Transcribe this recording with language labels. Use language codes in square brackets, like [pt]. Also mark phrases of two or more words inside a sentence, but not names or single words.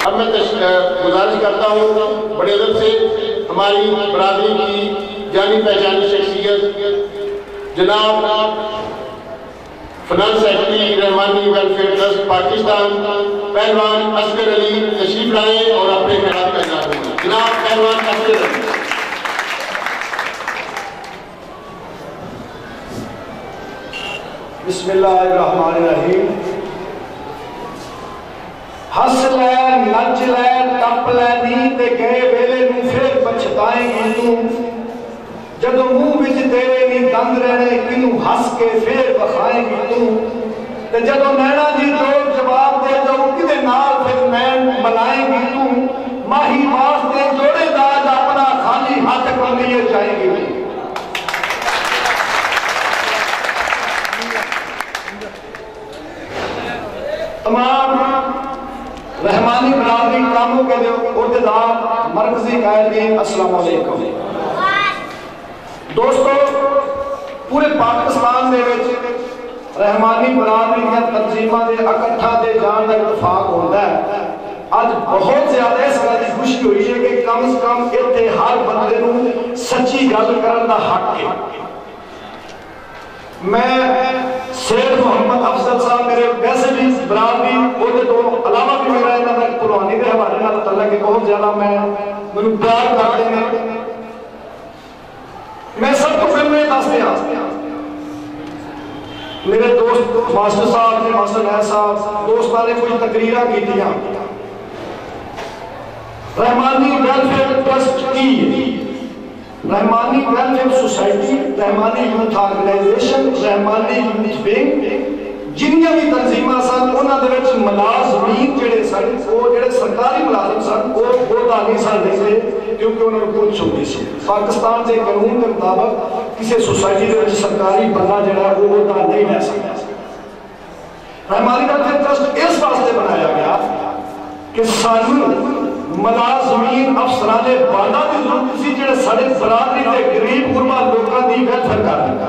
[ur] اب میں گزارش کرتا ہوں بڑے ادب سے ہماری برادری کی جانی پہچانی شخصیت جناب فنانس سیکرٹری رحمانی ویلفیئر ٹرسٹ پاکستان پہلوان اصغر علی تشریف لائیں اور اپنے خیالات کا اظہار کریں۔ جناب پہلوان اصغر علی۔ [ar] بسم اللہ الرحمن الرحیم۔ [pa] ہس لے نچ لے ٹپ لے نی تے گئے ویلے نو پھر پچھتائیں گی تو، جدو منہ وچ تیرے نی دند رہنے کنو ہس کے پھر بخائیں گی تو، تے جدو نینا جی دو جواب دے دو کدے نال پھر نین ملائیں گی تو، ماہی واسطے جوڑے داج اپنا خالی ہاتھ کو لیے جائیں گی تو۔ [ur] تمام رحمانی برادری کاموں کے عہدیدار مرکزی قائدین السلام علیکم۔ [pa] دوستو، پورے پاکستان دے وچ رحمانی برادری دیا تنظیماں دے اکٹھا دے جان دا اتفاق ہوتا ہے. [ur] آج بہت زیادہ اس گل کی خوشی ہوئی ہے کہ کم از کم اتنے [pa] ہر بندے نوں سچی گل کرن دا حق ہے. میں سید محمد افضل صاحب میرے ویسے بھی برادری عہدے تو علاوہ بھی میرا انہاں دا قربانی دے حوالے نال تعلق ہے بہت زیادہ مینوں پیار کرتے ہیں. میں سب کو پہلے میں دس دیا میرے دوست ماسٹر صاحب نے ماسٹر نیر صاحب دوستاں نے کچھ تقریراں کیتیاں. رحمانی ویلفیئر ٹرسٹ کی رحمانی ویلفیئر سوسائٹی رحمانی یوتھ آرگنائزیشن رحمانی یوتھ ونگ جنیاں بھی تنظیماں سن انہاں دے وچ ملازمین جڑے سن وہ جڑے سرکاری ملازم سن وہ عہدہ نہیں سن لیندے کیونکہ انہاں نوں کچھ ہوندی سی. پاکستان دے قانون کے مطابق کسی سوسائٹی دے وچ سرکاری بندہ جڑا وہ عہدہ نہیں لے سکتا. رحمانی ویلفیئر ٹرسٹ اس واسطے بنایا گیا کہ سانوں ملازمین افسران بالا کی ضرورت سی جڑے سارے برادری کے غریب غربا لوگوں کی ویلفیئر کر دیں.